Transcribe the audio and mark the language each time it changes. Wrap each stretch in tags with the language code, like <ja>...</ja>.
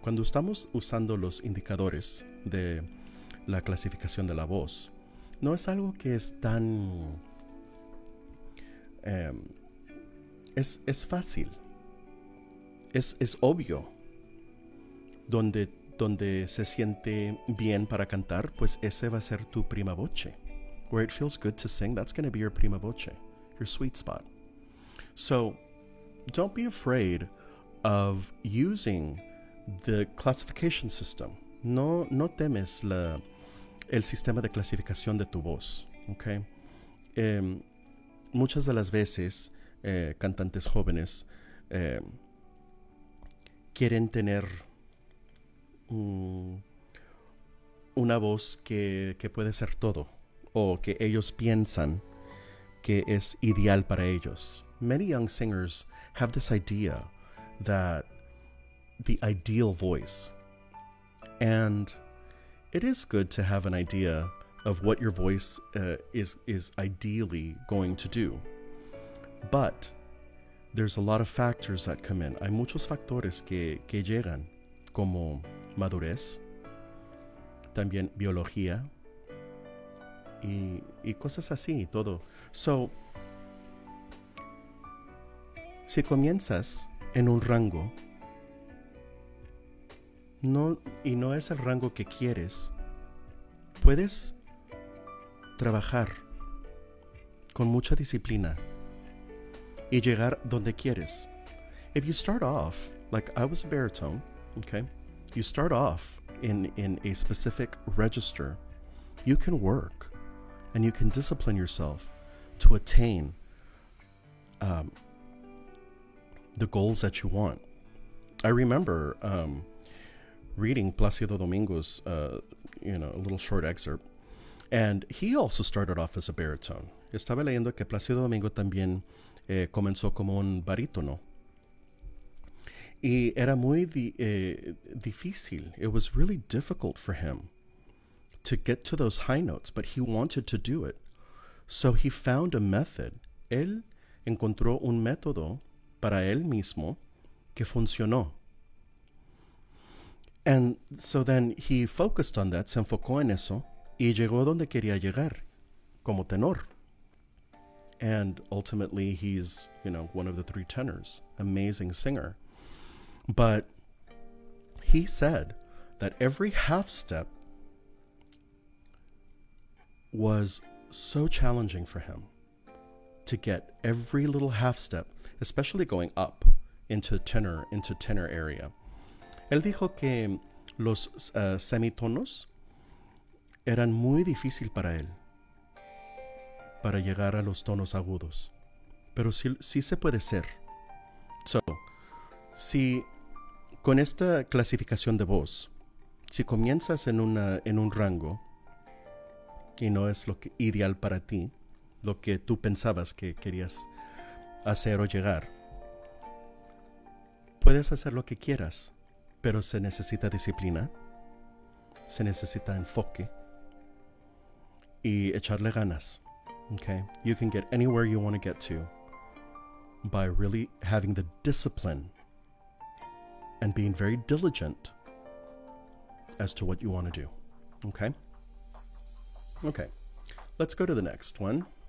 <es>Cuando estamos usando los indicadores de la clasificación de la voz, no es algo que es tan... es fácil. Es obvio. Donde se siente bien para cantar, pues ese va a ser tu prima voce.</es> <en>Where it feels good to sing, that's going to be your prima voce, your sweet spot. So don't be afraid of using the classification system.</en> <es>No temes el sistema de clasificación de tu voz, okay? Muchas de las veces cantantes jóvenes quieren tener una voz que puede ser todo, o que ellos piensan que es ideal para ellos.</es> <en>Many young singers have this idea that the ideal voice, and it is good to have an idea of what your voice is ideally going to do. But there's a lot of factors that come in.</en> <es>Hay muchos factores que llegan, como madurez, también biología y cosas así, todo. So, si comienzas en un rango y no es el rango que quieres, puedes trabajar con mucha disciplina y llegar donde quieres.</es> <en>If you start off, like I was a baritone, okay? You start off in a specific register, you can work and you can discipline yourself to attain the goals that you want. I remember reading Plácido Domingo's, a little short excerpt, and he also started off as a baritone.</en> <es>Estaba leyendo que Plácido Domingo también comenzó como un barítono. Y era muy difícil.</es> <en>It was really difficult for him to get to those high notes, but he wanted to do it. So he found a method.</en> <es>Él encontró un método para él mismo que funcionó.</es> <en>And so then he focused on that,</en> <es>se enfocó en eso, y llegó donde quería llegar, como tenor.</es> <en>And ultimately he's, one of the three tenors, amazing singer. But he said that every half step was so challenging for him to get every little half step, especially going up into tenor area.</en> <es>Él dijo que los semitonos eran muy difícil para él, para llegar a los tonos agudos, pero sí se puede ser. So, si con esta clasificación de voz, si comienzas en un rango y no es lo ideal para ti, lo que tú pensabas que querías hacer o llegar, puedes hacer lo que quieras, pero se necesita disciplina, se necesita enfoque y echarle ganas.</es> <en>Okay? You can get anywhere you want to get to by really having the discipline and being very diligent as to what you want to do. Okay? Okay. Let's go to the next one.</en>